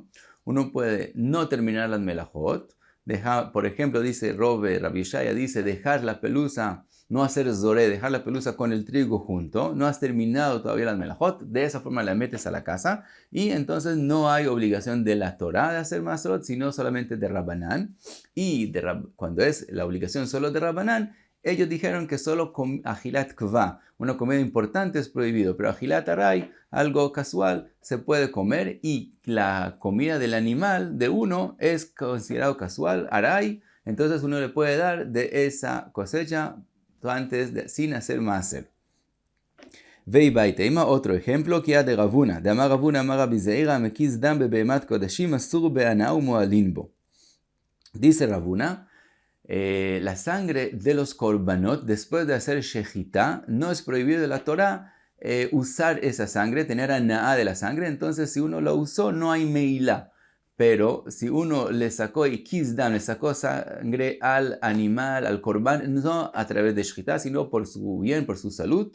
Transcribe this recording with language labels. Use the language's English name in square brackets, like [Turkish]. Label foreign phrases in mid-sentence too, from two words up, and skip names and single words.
[Spanish] Uno puede no terminar las melajot. Por ejemplo, dice Rabbi Hoshaya, dice dejar la pelusa, no hacer zoré, dejar la pelusa con el trigo junto. No has terminado todavía las melajot. De esa forma la metes a la casa. Y entonces no hay obligación de la Torah de hacer masrot, sino solamente de Rabbanán. Y cuando es la obligación solo de Rabbanán, ellos dijeron que solo [Hebrew] אכילת קבע, [Spanish] una comida importante, es prohibido, pero [Hebrew] אכילת עראי, [Spanish] algo casual, se puede comer y la comida del animal de uno es considerado casual, aray, entonces uno le puede dar de esa cosecha sin hacer maaser. [Aramaic] ואיתימא, [Spanish] otro ejemplo, que de Ravuna, de Amar Ravuna, [Aramaic] אמר רבי זירא, [Hebrew] המקיז דם בבהמת קדשים אסור בהנאה ומועלין בו. [Spanish] Dice Ravuna, la sangre de los korbanot, después de hacer shechita, no es prohibido de la Torah usar esa sangre, tener ana'a de la sangre. Entonces, si uno lo usó, no hay meilá. Pero si uno le sacó y kizdam, le sacó sangre al animal, al korban, no a través de shechita, sino por su bien, por su salud.